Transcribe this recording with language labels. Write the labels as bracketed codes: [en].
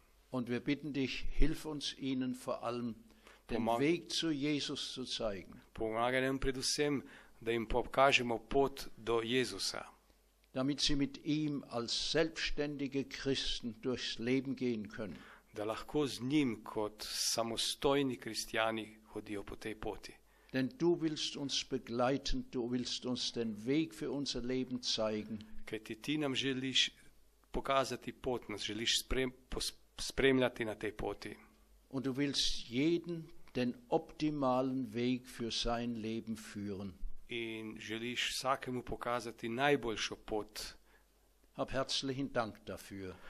[de] Und wir bitten dich, hilf uns ihnen vor allem, den Weg zu Jesus zu zeigen, [sl] Pomagaj nam predvsem, da jim pokažemo pot do Jezusa, [de] damit sie mit ihm als selbstständige Christen durchs Leben gehen können. [sl] da lahko z njim kot samostojni kristjani hodijo po tej poti. [de] Denn du willst uns begleiten, du willst uns den Weg für unser Leben zeigen. [sl] Kajti ti nam želiš pokazati pot, nas želiš spremljati na tej poti. [de] Und du willst jeden den optimalen Weg für sein Leben führen. [sl] In želiš vsakemu pokazati najboljšo pot. [de] Hab herzlichen Dank dafür.